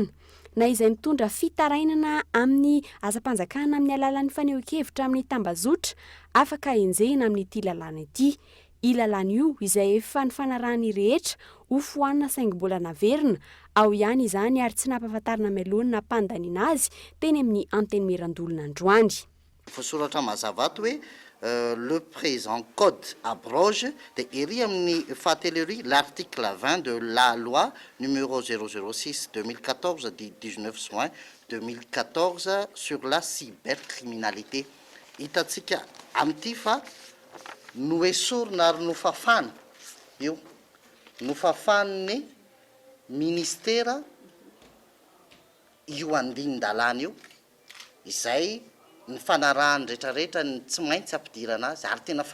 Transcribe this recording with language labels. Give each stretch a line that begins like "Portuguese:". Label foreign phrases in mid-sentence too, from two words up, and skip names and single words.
Malagasy: Na izay mitondra fitarainana amin'ny asa-panjakana amin'ny alalan'ny fanehoan-kevitra amin'ny tambazotra afaka enjehina amin'ity lalàna ity. I lalàna io izay efa ny fanarahany rehetra ho foanina saingy mbola naverina ao ihany izany ary tsy nampahafantarina meloana pandaniana azy teny amin'ny antenimieran-doholona androany. Voasoratra mazava hoe
French: le présent code abroge de
Malagasy: ery amin'ny fahatelo
French: l'article 20 de la loi numéro 006/2014 du 19 juin 2014 sur la cybercriminalité.
Malagasy: Hitatsika amin'ity fa no esorina ary nofafana io nofafan'ny ministera io andinin-dalàna io izay ny fanarahany rehetrarehetra ny tsy maintsy ampidirana azy ary tena